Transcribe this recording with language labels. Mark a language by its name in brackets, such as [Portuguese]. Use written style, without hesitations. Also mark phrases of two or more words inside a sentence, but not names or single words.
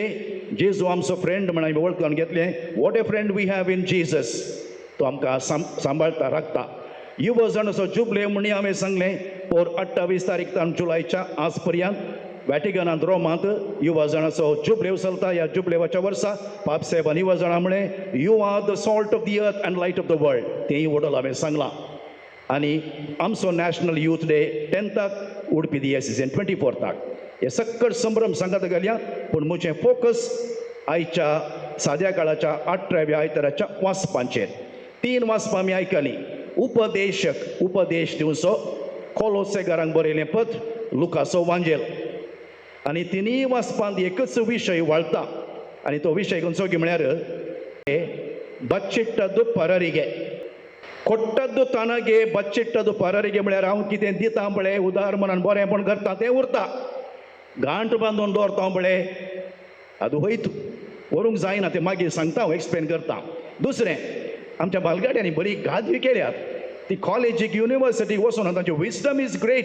[Konkani] जेजू आमचो फ्रेंड म्हण आमी वळखून घेतलें. [English] What a friend we have in Jesus. [Konkani] तो आमकां सांबाळटा, राखता. युवजनाचो जुबले म्हणून हांवें सांगलें. पोर 28 तारीख तान जुलायच्या आज पर्यंत वॅटिकनांत रोमांत युवजनाचो जुबले चलता. ह्या जुबलेवाच्या वर्सा पाप साहेबान युवजनां म्हळें, [English] You are the salt of the earth and light of the world. [Konkani] तेंय वडोल हांवें सांगलां. आनी आमचो [English] National Youth Day [Konkani] 10थाक, उडपी DSCN 24थाक. हे सकट संभ्रम सांगत गेल्या, पूण म्हजें फोकस आयच्या साद्या काळाच्या 18व्या आयताराच्या वाचपांचेर. 3 वाचपां आमी आयकलीं. उपदेशक, उपदेश दिवचो. कोलोसेकारांक बरयलें पत्र, लुकाचो वांजेल. आनी तिनूय वाचपांत एकच विशय वळटा. आनी तो विशय खंयचो गी म्हळ्यार [Kannada] ಬಚ್ಚಿಟ್ಟದ್ದು ಪರರಿಗೆ. ಕೊಟ್ಟದ್ದು ತನಗೆ ಬಚ್ಚಿಟ್ಟದ್ದು ಪರರಿಗೆ [Konkani] म्हळ्यार हांव कितें दितां पळय, उदार मनान बरेंपण करता तें उरता. गांठ बांदून दवरता पळय, हातूं वयत व्हरूंक जायना. तें मागीर सांगता, हांव एक्सप्लेन करता. दुसरें, आमच्या बालगाड्यांनी बरी गादवी केल्यात. ती कॉलेजीक, युनिवर्सिटीक वचून तांचे [English] wisdom is great.